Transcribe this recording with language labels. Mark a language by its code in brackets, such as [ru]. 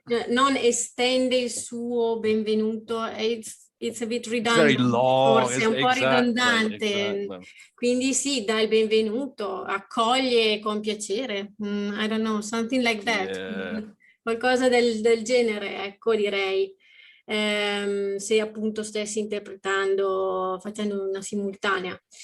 [it] Non estende il suo benvenuto, [en] it's a bit redundant, very long, [it] forse è un po' ridondante. Quindi sì, dà il benvenuto, accoglie con piacere. [en] I don't know, something like that. [it] Qualcosa del genere, ecco, direi. Se appunto stessi interpretando, facendo una simultanea.